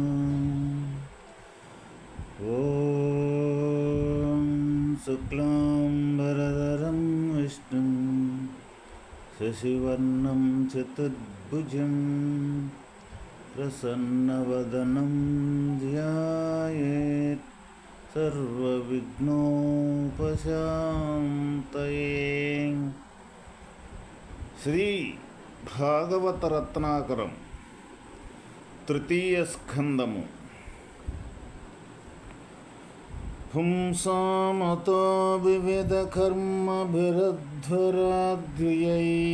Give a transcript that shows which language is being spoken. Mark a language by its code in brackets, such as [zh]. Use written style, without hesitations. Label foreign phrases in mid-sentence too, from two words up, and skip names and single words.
[sa] ॐ शुक्लाम्बरधरं विष्णुं शशिवर्णं चतुर्भुजं प्रसन्नवदनं ध्यायेत् सर्वविघ्नोपशान्तये। [te] శ్రీ భాగవత రత్నాకరం తృతీయ స్కందము. [sa] పుంసామతో వివిధ కర్మభిరధ్వరాద్యై